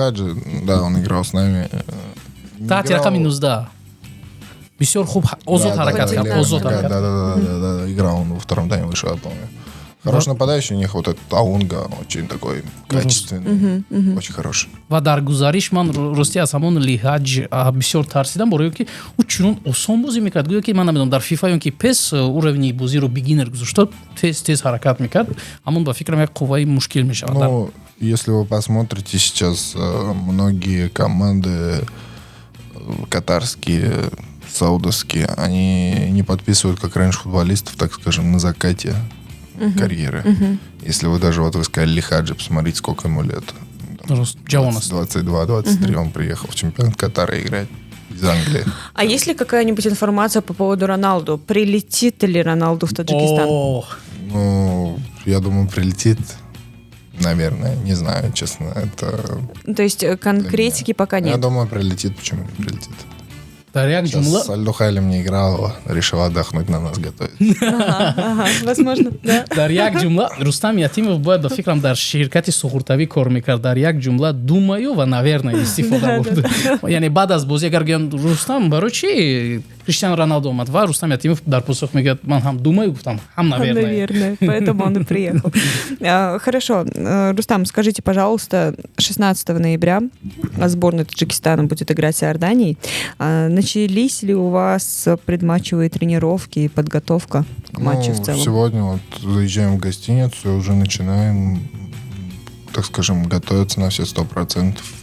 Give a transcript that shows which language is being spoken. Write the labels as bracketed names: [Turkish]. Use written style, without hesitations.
[Russian] Лихрач, да, он играл с нами. [Tajik] Таъти рақами 19. Бисёр хуб озод ҳаракат кард. [Russian] Да, играл он во втором тайме, вышел, я помню. Хороший нападающий у них, вот этот Аунга, очень такой качественный, очень хороший. [Tajik] Ва дар гузариш ман рости аз ҳамон Лиҳаҷ бисёр тарсидам, бо роҳе ки ӯ чунон осон бозӣ мекард, гӯё ки ман намедонам дар FIFA ён ки пес уровни бозиро бигинер гузоштад, тез ҳаракат мекард, ҳамон ба фикрам як қувваи мушкил мешавад. [Russian] Ну, если вы посмотрите сейчас, многие команды катарские, саудовские, они не подписывают, как раньше, футболистов, так скажем, на закате карьеры. Если вы даже, вот вы сказали, Лихаджи, посмотрите, сколько ему лет. 22-23, он приехал в чемпионат Катара играть из Англии. А есть ли какая-нибудь информация по поводу Роналду? Прилетит ли Роналду в Таджикистан? Ну, я думаю, прилетит. наверное, не знаю, честно. Это... То есть конкретики пока нет? Я думаю, прилетит. Почему не прилетит? [Tajik] Дарьяк [Russian] Сейчас [Tajik] Джумла. [Russian] с Альдухайлем не играла, решила отдохнуть, на нас готовить. Ага, возможно, да. [Tajik] дар як ҷумла Рустам Ятимов бояд ба фикрам дар ширкати суғуртавӣ кор мекард. Дар як ҷумла думаю ва наверное истифода бурд. Яъне баъд аз бозӣ агар гӯям Рустам барои чи Криштиану Роналду омад ва Рустам Ятимов дар посух мегӯяд ман ҳам думаю гуфтам ҳам наверное. [Russian] Наверное, поэтому он и приехал. Хорошо, Рустам, скажите, пожалуйста, 16 ноября сборная Таджикистана будет играть с Иорданией. Начались ли у вас предматчевые тренировки и подготовка к матчу в целом? Сегодня вот заезжаем в гостиницу и уже начинаем, так скажем, готовиться на все 100%.